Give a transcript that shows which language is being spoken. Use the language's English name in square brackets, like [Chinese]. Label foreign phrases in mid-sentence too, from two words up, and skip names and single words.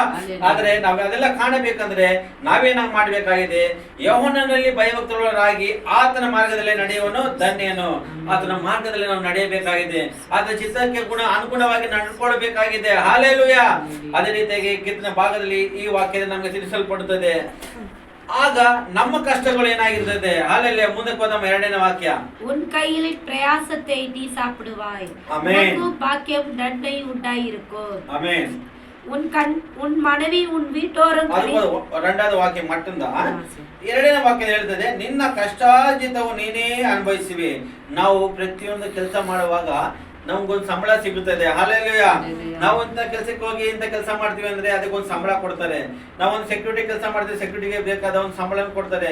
[Kannada] ಆದ್ರೆ ನಾವು ಅದೆಲ್ಲ ಕಾಣಬೇಕಂದ್ರೆ ನಾವೇನಾಗ ಮಾಡಬೇಕಾಗಿದೆ, ಯೆಹೋವನಲ್ಲಿ ಭಯಭಕ್ತರಾಗಿ ಆತನ ಮಾರ್ಗದಲ್ಲಿ ನಡೆಯುವನು ಧನ್ಯನು. ಆತನ ಮಾರ್ಗದಲ್ಲಿ ನಾವು ನಡೆಯಬೇಕಾಗಿದೆ, ಆತನ ಚಿತ್ತಕ್ಕೆ ಅನುಗುಣವಾಗಿ ನಡ್ಕೊಳ್ಬೇಕಾಗಿದೆ. ಹಲ್ಲೆಲೂಯಾ. ಅದೇ ರೀತಿಯಾಗಿ ಕೀರ್ತನೆ ಭಾಗದಲ್ಲಿ ಈ ವಾಕ್ಯದಲ್ಲಿ ನಮಗೆ ತಿಳಿಸಲ್ಪಡುತ್ತದೆ. ಆಗ ನಮ್ಮ ಕಷ್ಟಗಳು ಏನಾಗಿರ್ತದೆ. ಹಲ್ಲೆಲೂಯಾ. ಮುಂದಕ್ಕೆ ಹೋದಮ್ಮ ಎರಡನೇ ವಾಕ್ಯ. [Tamil] உன் கையில் பிரயாசத்தை நீ சாப்பிடுவாய், உனக்கு பாக்கியம் நன்மை உண்டாயிருக்கும். ஆமென். உன் மனைவி உன் வீட்டோரும் [Kannada] ಎರಡನೇ ವಾಕ್ಯ ಮಟ್ಟಿಂದ ಎರಡನೇ ವಾಕ್ಯ ಹೇಳ್ತದೆ, ನಿನ್ನ ಕಷ್ಟಾರ್ಜಿತವು ನೀನೇ ಅನುಭವಿಸುವಿ. ನಾವು ಪ್ರತಿಯೊಂದು ಕೆಲಸ ಮಾಡುವಾಗ ನಮ್ಗೊಂದು ಸಂಬಳ ಸಿಗುತ್ತದೆ. ಹಲ್ಲೆಲೂಯಾ. ನಾವು ಇಂಥ ಕೆಲಸಕ್ಕೆ ಹೋಗಿ ಇಂಥ ಕೆಲಸ ಮಾಡ್ತೀವಿ ಅಂದ್ರೆ ಅದಕ್ಕೊಂದು ಸಂಬಳ ಕೊಡ್ತಾರೆ. ನಾವೊಂದು ಸೆಕ್ಯೂರಿಟಿ ಕೆಲಸ ಮಾಡ್ತೀವಿ, ಸೆಕ್ಯೂರಿಟಿಗೆ ಬೇಕಾದ ಒಂದು ಸಂಬಳ ಕೊಡ್ತಾರೆ.